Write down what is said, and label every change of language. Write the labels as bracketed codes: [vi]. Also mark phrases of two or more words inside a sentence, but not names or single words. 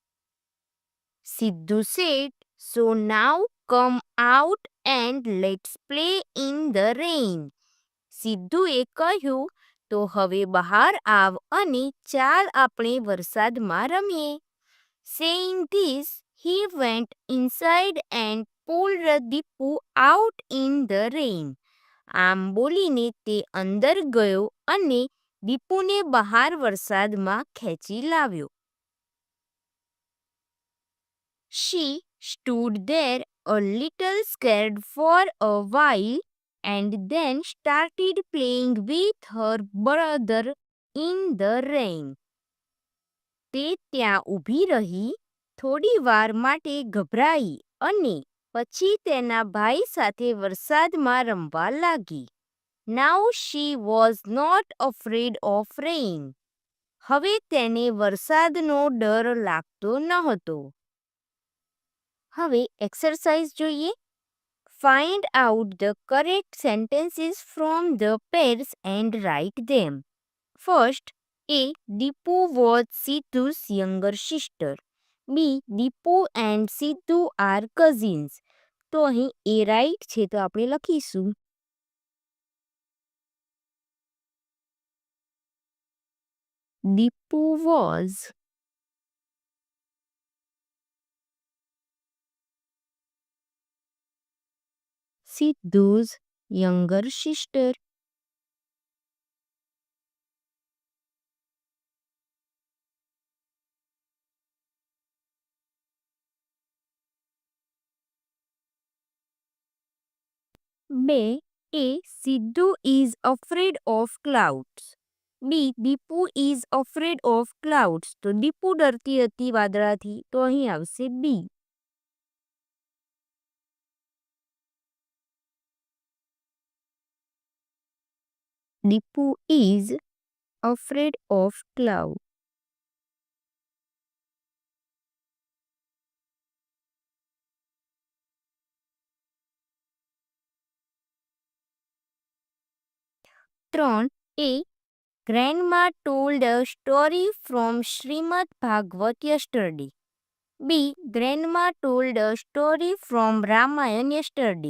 [en] Sidhu said, So now come out and let's play in the rain. [gu] સિદ્ધુએ કહ્યું, તો હવે બહાર આવ અને ચાલ આપણે વરસાદમાં રમીએ. [en] Saying this, he went inside and pulled Deepu out in the rain. [gu] આમ બોલીને તે અંદર ગયો અને દીપુને બહાર વરસાદમાં ખેંચી લાવ્યો. [en] She stood there a little scared for a while and then started playing with her brother in the rain. [gu] તે ત્યાં ઊભી રહી, થોડી વાર માટે ગભરાઈ અને પછી તેના ભાઈ સાથે વરસાદમાં રમવા લાગી. [en] Now she was not afraid of rain. [gu] હવે તેને વરસાદનો ડર લાગતો નહોતો. હવે એક્સરસાઇઝ જોઈએ. [en] Find out the correct sentences from the pairs and write them. First, A. Deepu was Sidhu's younger sister. B. Deepu and Sidhu are cousins. [gu] તો અહીં A right છે તો આપણે લખીશું. [en] Deepu was Sidhu's younger sister. B. A. Sidhu is afraid of clouds. B. Deepu is afraid of clouds. [gu] તો દીપુ ડરતી હતી વાદળાથી તો અહીં આવશે B. [en] Deepu is afraid of clouds. [gu] ત્રણ. A. [en] Grandma told a story from Srimad Bhagavad yesterday. B. Grandma told a story from Ramayan yesterday.